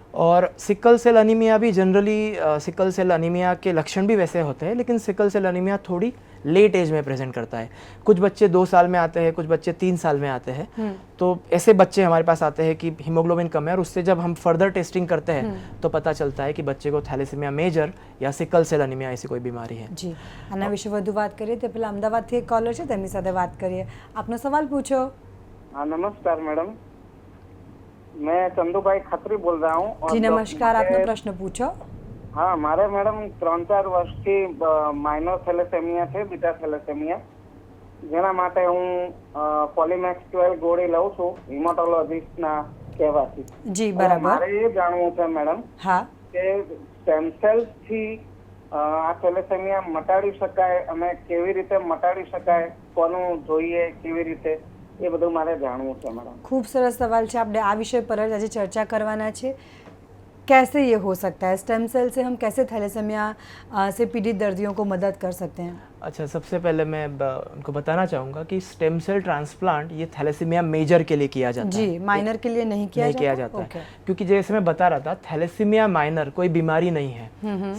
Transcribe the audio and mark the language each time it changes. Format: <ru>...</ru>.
<hi>और sickle cell anaemia भी generally sickle cell anaemia के लक्षण भी वैसे होते हैं, लेकिन सिकल सेल अनीमिया थोड़ी लेट एज में प्रेजेंट करता है. कुछ बच्चे 2 साल में आते हैं, कुछ बच्चे 3 साल में आते हैं. तो ऐसे बच्चे हमारे पास आते हैं कि हीमोग्लोबिन कम है, और उससे जब हम फर्दर टेस्टिंग करते हैं तो पता चलता है कि बच्चे को थैलेसीमिया मेजर या सिकल सेल अनीमिया ऐसी कोई बीमारी है.</hi> <gu>जी, આના વિશે વધુ વાત કરીએ તે પહેલા અમદાવાદથી એક કોલર છે, તેમની સાથે વાત કરીએ. આપનો સવાલ પૂછો.</gu> <hi>हाँ, नमस्कार मैडम, मैं चंदूभाई खत्री बोल रहा हूँ. जी नमस्कार,</hi> <gu>आपનો પ્રશ્ન પૂછો. हाँ, मारे मैडम 3-4 વર્ષથી માઇનર થેલેસેમિયા છે, બીટા થેલેસેમિયા, જેના માટે હું પોલીમેક્સ 12 ગોળી લઉં છું હિમેટોલોજીસ્ટના કહેવાથી. જી બરાબર. મારે એ જાણવું છે મેડમ હા કે સ્ટેમ સેલ્સથી આ થેલેસેમિયા મટાડી શકાય અને કેવી રીતે મટાડી શકાય, કોનું જોઈએ, કેવી રીતે, એ બધું મારે જાણવું છે મેડમ. ખૂબ સરસ સવાલ છે. આપણે આ વિષય પર જ આજે ચર્ચા કરવાના છે.</gu> <hi>कैसे ये हो सकता है, स्टेम सेल से हम कैसे थैलेसेमिया से पीड़ित दर्दियों को मदद कर सकते हैं? अच्छा, सबसे पहले मैं उनको बताना चाहूँगा कि स्टेम सेल ट्रांसप्लांट ये थैलेसीमिया मेजर के लिए किया जाता है. जी, माइनर के लिए नहीं किया जाता है. क्योंकि जैसे मैं बता रहा था, थैलेसीमिया माइनर कोई बीमारी नहीं है.</hi>